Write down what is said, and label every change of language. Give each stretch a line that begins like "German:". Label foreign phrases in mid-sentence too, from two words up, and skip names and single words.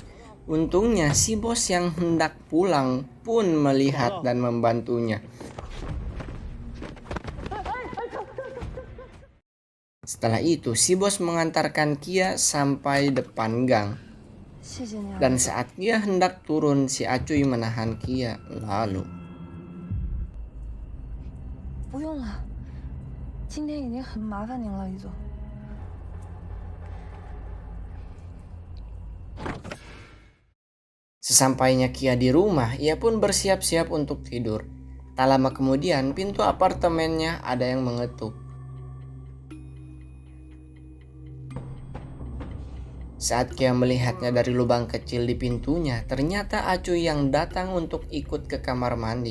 Indonesian: Untungnya si bos yang hendak pulang pun melihat dan membantunya. Setelah itu, si bos mengantarkan Kia sampai depan gang. Dan saat Kia hendak turun, si Acuy menahan Kia. Lalu,
Chinese: 不用了，今天已经很麻烦您了，于总。
Indonesian: sesampainya Kia di rumah, ia pun bersiap-siap untuk tidur. Tak lama kemudian, pintu apartemennya ada yang mengetuk. Saat Kia melihatnya dari lubang kecil di pintunya, ternyata Acuy yang datang untuk ikut ke kamar mandi.